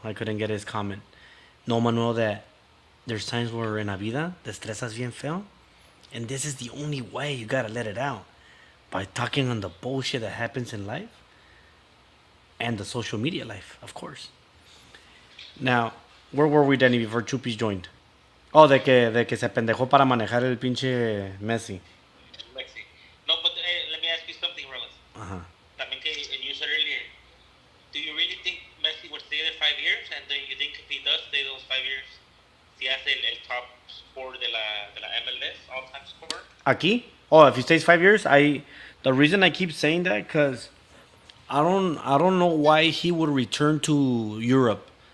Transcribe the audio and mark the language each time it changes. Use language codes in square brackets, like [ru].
[en] I couldn't get his comment. No, Manuel, that there's times where [es] en la vida te estresas bien feo. [en] And this is the only way you gotta let it out. By talking on the bullshit that happens in life. And the social media life, of course. Now, where were we, Danny, before Chupis joined? [es] Oh, de que se pendejó para manejar el pinche Messi. Messi. [en] No, but let me ask you something, Roland. Ajá. [es] También que [en] you said earlier, do you really think Messi would stay there 5 years? And do you think if he does stay those 5 years, [es] si hace el top score de la MLS, [en] all-time score? [es] Aquí? [en] Oh, if he stays 5 years, the reason I keep saying that, because I don't know why he would return to Europe.